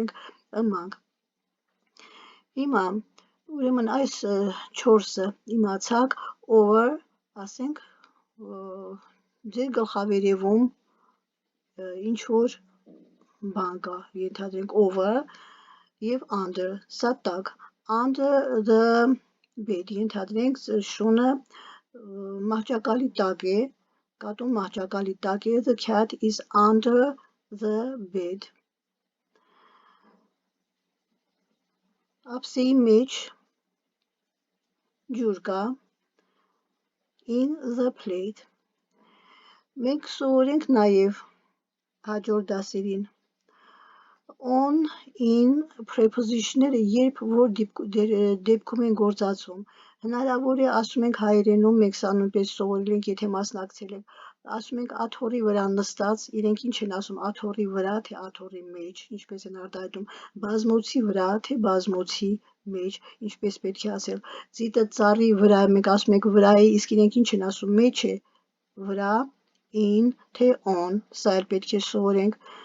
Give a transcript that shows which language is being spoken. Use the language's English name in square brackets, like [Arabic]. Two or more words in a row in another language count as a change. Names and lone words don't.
[Armenian] ենք among։ Հիմա ուրեմն այս 4-ը իմացաք, over, ասենք ձեր գլխավերևում ինչ որ բան կա, ենթադրենք over եւ under, սա տակ, [English] under the bed, [Armenian] ենթադրենք շունը մահճակալի տակ է, կատուն մահճակալի տակ է, [English] the cat is under the bed։ [Armenian] Ափսեի մեջ ջուր կա, [English] in the plate։ [Armenian] Մենք սովորենք նաև հաջորդ դասերին [English] on, in preposition- [Armenian] ները երբ որ դեպքում են գործածվում։ Հնարավոր է ասում ենք հայերենում, մենք սա նույնպես սովորել ենք, եթե մասնակցել եք, ասում ենք աթոռի վրա նստած, իրենք ինչ են ասում, աթոռի վրա, թե աթոռի մեջ, ինչպես են արտահայտում, բազմոցի վրա, թե բազմոցի մեջ, ինչպես պետք է ասել, ձիտը ծառի վրա, մենք ասում ենք վրա է, իսկ իրենք ինչ են ասում, մեջ է, վրա, in, թե on, սա էլ պետք է սովորենք։